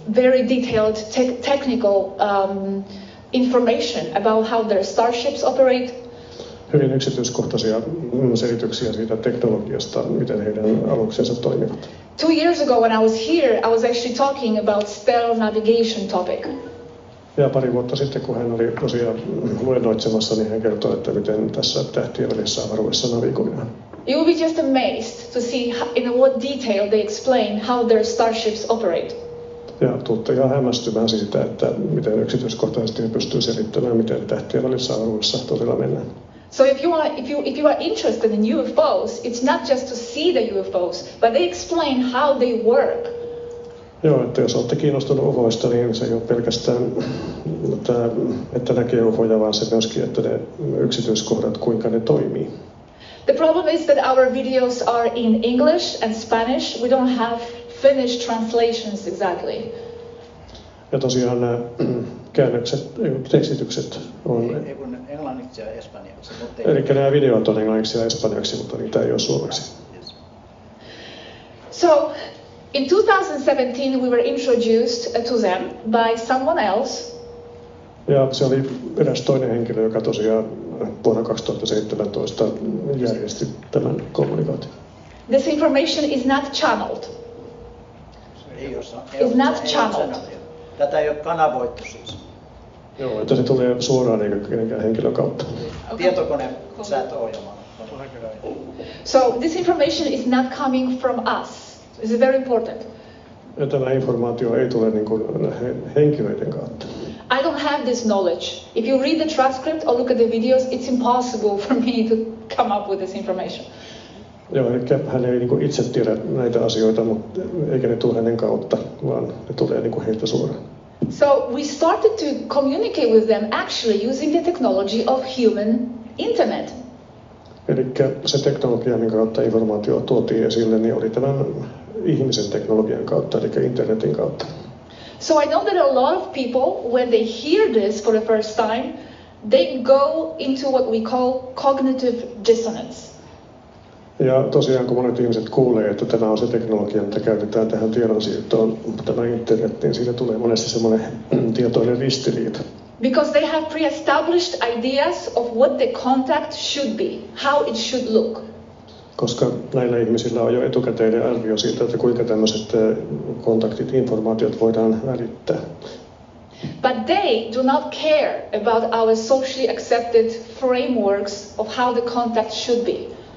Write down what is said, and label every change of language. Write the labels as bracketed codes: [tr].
[en] Very detailed technical information about how their starships operate. [fi] Hyvin yksityiskohtaisia selityksiä siitä teknologiasta, miten heidän aluksensa toimivat. [en] 2 years ago when I was here, I was actually talking about stellar navigation topic. [fi] Ja pari vuotta sitten, kun hän oli tosiaan luennoitsemassa, niin hän kertoi, että miten tässä tähtien välissä avaruudessa navigoidaan. [en] You will be just amazed to see in what detail they explain how their starships operate. [fi] Ja tuutte ihan hämmästymään siitä, että miten yksityiskohtaisesti he pystyy selittämään, miten tähtien välissä avaruudessa todella mennään. [en] So if you are interested in UFOs, it's not just to see the UFOs, but they explain how they work. [fi] Joo, että jos olette kiinnostunut UFOista, niin se ei ole pelkästään, että näkee UFOja, vaan se myöskin, että ne yksityiskohdat, kuinka ne toimii. [en] The problem is that our videos are in English and Spanish. We don't have Finnish translations exactly. [fi] Ja tosiaan nämä käännökset, tekstitykset on... Ei kun englanniksi ja espanjaksi. Eli nämä videot on englanniksi ja espanjaksi, mutta niitä ei ole suomeksi. [en] Yes. So, in 2017 we were introduced to them by someone else. Ja se oli eräs toinen henkilö, joka tosiaan vuonna 2017 järjesti tämän kommunikaation. This information is not channeled. It's not channeled. [fi] Tätä ei ole kanavoitu siis. Joo, että se tulee suoraan eikä kenenkään henkilön kautta. [en] Okay. [fi] Tietokone säätöohjelma. [en] So this information is not coming from us. This is very important. [fi] Ja tämä informaatio ei tule niin kuin henkilöiden kautta. [en] I don't have this knowledge. If you read the transcript or look at the videos, it's impossible for me to come up with this information. [fi] Joo, eli hän ei niin kuin itse tiedä näitä asioita, mutta eikä ne tule hänen kautta, vaan ne tulee niin kuin heiltä suoraan. [en] So we started to communicate with them actually using the technology of human internet. [fi] Eli se teknologia, minkä kautta informaatio tuotiin esille, niin oli tämän ihmisen teknologian kautta, eli internetin kautta. [en] So I know that a lot of people, when they hear this for the first time, they go into what we call cognitive dissonance. [fi] Ja tosiaan, kun monet ihmiset kuulee, että tämä on se teknologia, mitä käytetään tähän tiedonsiirtoon, tämä internet, niin siitä tulee monesti semmoinen tietoinen ristiriita. [en] Because they have pre-established ideas of what the contact should be, how it should look. [fi] Koska näillä ihmisillä on jo etukäteinen arvio siitä, että kuinka tämmöiset kontaktit, informaatiot voidaan välittää. [en] But they do not care about our socially accepted frameworks of how the contact should be.